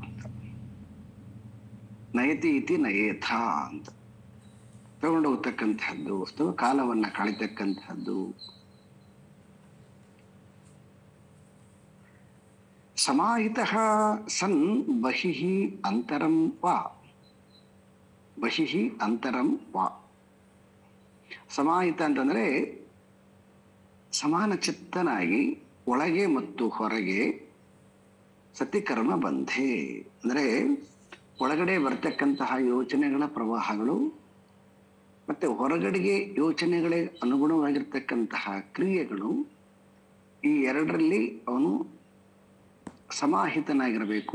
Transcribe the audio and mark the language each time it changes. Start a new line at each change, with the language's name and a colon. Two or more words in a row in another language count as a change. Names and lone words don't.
Sanskrit: ನಯತಿ ಇತಿ ನಯೇಥ
Kannada: ಅಂತ ತಗೊಂಡು ಹೋಗ್ತಕ್ಕಂಥದ್ದು ಅಥವಾ ಕಾಲವನ್ನ ಕಳಿತಕ್ಕಂಥದ್ದು.
Sanskrit: ಸಮಾಹಿತಃ ಸನ್ ಬಹಿಃ ಅಂತರಂ ವಾ. ಬಹಿಃ ಅಂತರಂ ವಾ.
Kannada: ಸಮಾಹಿತ ಅಂತಂದ್ರೆ ಸಮಾನ ಚಿತ್ತನಾಗಿ ಒಳಗೆ ಮತ್ತು ಹೊರಗೆ ಸತಿಕರ್ಮ ಬಂಧೆ. ಅಂದ್ರೆ ಒಳಗಡೆ ಬರ್ತಕ್ಕಂತಹ ಯೋಚನೆಗಳ ಪ್ರವಾಹಗಳು ಮತ್ತೆ ಹೊರಗಡೆಗೆ ಯೋಚನೆಗಳಿಗೆ ಅನುಗುಣವಾಗಿರ್ತಕ್ಕಂತಹ ಕ್ರಿಯೆಗಳು, ಈ ಎರಡರಲ್ಲಿ ಅವನು ಸಮಾಹಿತನಾಗಿರಬೇಕು.